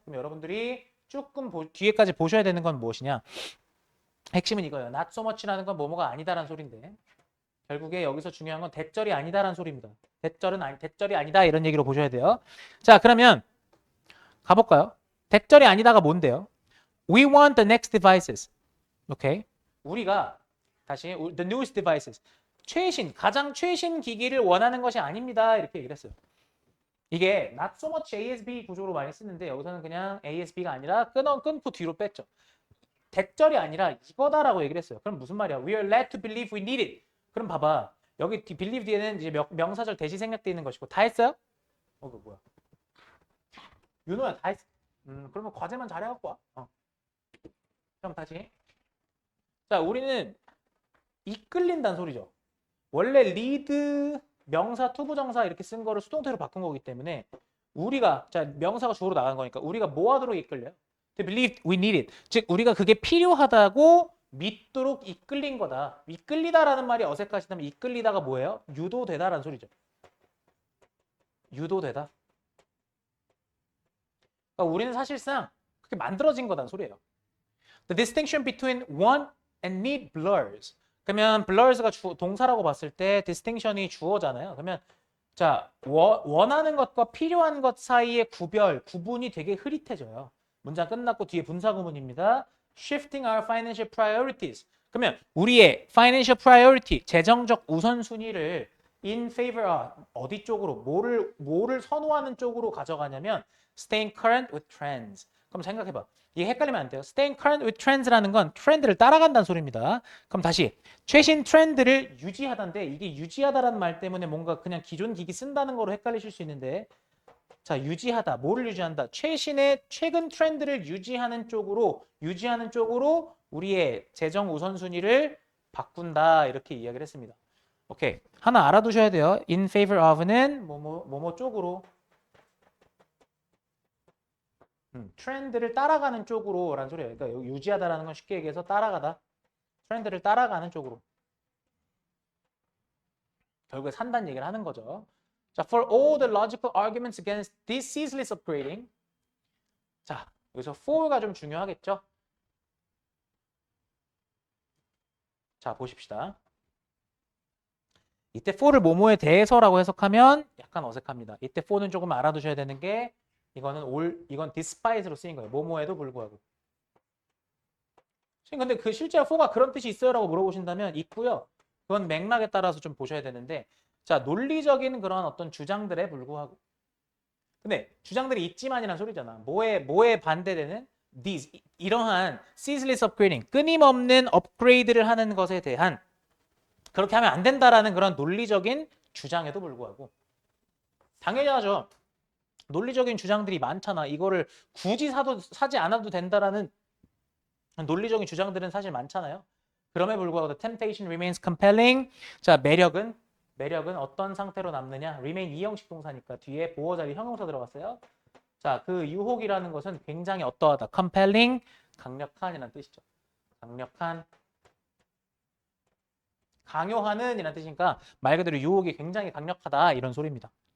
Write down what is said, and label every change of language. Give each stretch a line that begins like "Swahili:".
Korean: 그럼 여러분들이 조금 뒤에까지 보셔야 되는 건 무엇이냐? 핵심은 이거예요. not so much라는 건 뭐뭐가 아니다라는 소리인데 결국에 여기서 중요한 건 대절이 아니다라는 소리입니다. 대절이 아니다 이런 얘기로 보셔야 돼요. 자, 그러면 가볼까요? 대절이 아니다가 뭔데요?
English: We want the next devices. 오케이.
Korean: 우리가 다시
English: the newest devices.
Korean: 가장 최신 기기를 원하는 것이 아닙니다. 이렇게 얘기를 했어요. 이게 not so much ASB 구조로 많이 쓰는데 여기서는 그냥 ASB가 아니라 끊고 뒤로 뺐죠. 대절이 아니라 이거다라고 얘기를 했어요. 그럼 무슨 말이야?
English: We are led to believe we need it.
Korean: 그럼 봐봐. 여기 believe 뒤에는 이제 명사절 대시 생략되어 있는 것이고 다 했어요? 그거 뭐야? 윤호야 다 했어. 그러면 과제만 잘해갖고 와. 그럼 다시. 자, 우리는 이끌린다는 소리죠. 원래 lead 명사, 투부정사 이렇게 쓴 거를 수동태로 바꾼 거기 때문에 우리가 자 명사가 주어로 나간 거니까 우리가 뭐 하도록 이끌려요?
English: To believe we need it.
Korean: 즉 우리가 그게 필요하다고 믿도록 이끌린 거다. 이끌리다라는 말이 어색하시다면 이끌리다가 뭐예요? 유도되다라는 소리죠. 유도되다. 그러니까 우리는 사실상 그렇게 만들어진 거다는 소리예요.
English: The distinction between want and need blurs.
Korean: 그러면 blurs가 동사라고 봤을 때 distinction이 주어잖아요. 그러면 자 원하는 것과 필요한 것 사이의 구분이 되게 흐릿해져요. 문장 끝났고 뒤에 분사구문입니다.
English: Shifting our financial priorities.
Korean: 그러면 우리의 financial priority, 재정적 우선순위를 in favor of 어디 쪽으로 뭐를 선호하는 쪽으로 가져가냐면
English: staying current with trends.
Korean: 그럼 생각해봐. 이게 헷갈리면 안 돼요.
English: Staying current with trends
Korean: 라는 건 트렌드를 따라간다는 소리입니다. 그럼 다시 최신 트렌드를 유지하다인데 이게 유지하다라는 말 때문에 뭔가 그냥 기존 기기 쓴다는 거로 헷갈리실 수 있는데 자 유지하다. 뭐를 유지한다? 최근 트렌드를 유지하는 쪽으로 우리의 재정 우선순위를 바꾼다 이렇게 이야기를 했습니다. 오케이. 하나 알아두셔야 돼요. In favor of는 뭐뭐 쪽으로 트렌드를 따라가는 쪽으로 라는 소리예요. 그러니까 여기 유지하다라는 건 쉽게 얘기해서 따라가다. 트렌드를 따라가는 쪽으로. 결국에 산다는 얘기를 하는 거죠. 자,
English: for all the logical arguments against this ceaseless upgrading.
Korean: 자, 여기서 for가 좀 중요하겠죠? 자, 보십시다. 이때 for를 뭐뭐에 대해서라고 해석하면 약간 어색합니다. 이때 for는 조금 알아두셔야 되는 게 이건 despite로 쓰인 거예요. 뭐뭐에도 불구하고. 근데 그 실제로 for가 그런 뜻이 있어요라고 물어보신다면 있고요. 그건 맥락에 따라서 좀 보셔야 되는데 자 논리적인 그런 어떤 주장들에 불구하고 근데 주장들이 있지만이란 소리잖아. 뭐에 반대되는 these 이러한 ceaseless upgrading 끊임없는 업그레이드를 하는 것에 대한 그렇게 하면 안 된다라는 그런 논리적인 주장에도 불구하고 당연히 하죠. 논리적인 주장들이 많잖아. 이거를 굳이 사지 않아도 된다라는 논리적인 주장들은 사실 많잖아요. 그럼에 불구하고
English: the temptation remains compelling.
Korean: 자, 매력은 어떤 상태로 남느냐? remain 이형식 동사니까 뒤에 보어 자리 형용사 들어갔어요. 자, 그 유혹이라는 것은 굉장히 어떠하다. compelling, 강력한이라는 뜻이죠. 강력한, 강요하는 이라는 뜻이니까 말 그대로 유혹이 굉장히 강력하다 이런 소리입니다.